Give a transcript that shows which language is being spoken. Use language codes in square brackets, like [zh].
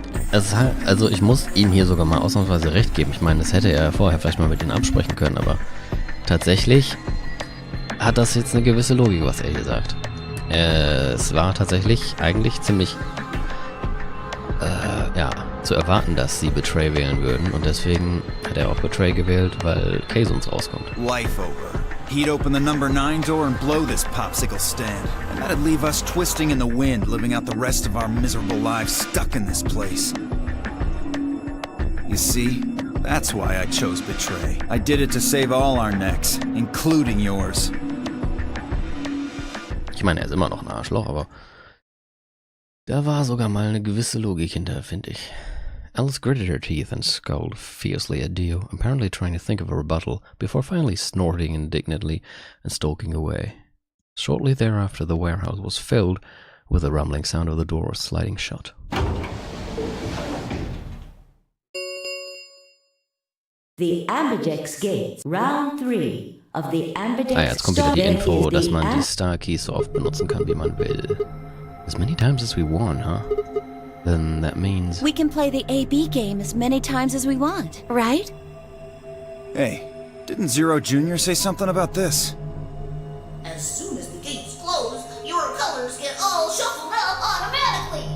[de] Es ist halt, also ich muss ihm hier sogar mal ausnahmsweise recht geben. Ich meine, das hätte er vorher vielleicht mal mit denen absprechen können, aber tatsächlich hat das jetzt eine gewisse Logik, was er hier sagt. Es war tatsächlich eigentlich ziemlich ja, zu erwarten, dass sie Betray wählen würden und deswegen hat er auch Betray gewählt, weil Kay sonst rauskommt. [en] Life over. He'd open the number 9 door and blow this popsicle stand. And that'd leave us twisting in the wind, living out the rest of our miserable lives stuck in this place. You see? That's why I chose Betray. I did it to save all our necks, including yours. [de] Ich meine, er ist immer noch ein Arschloch, aber da war sogar mal eine gewisse Logik hinter, finde ich. [en] Alice gritted her teeth and scowled fiercely at Dio, apparently trying to think of a rebuttal, before finally snorting indignantly and stalking away. Shortly thereafter, the warehouse was filled with the rumbling sound of the door sliding shut. The Ambidex Gates, Round 3 of the Ambidex [de] Jetzt kommt wieder die Info, dass man die die Star Keys so oft benutzen kann, wie man will. [en] As many times as we want, huh? Then that means... We can play the AB game as many times as we want, right? Hey, didn't Zero Jr. say something about this? As soon as the gates close, your colors get all shuffled up automatically.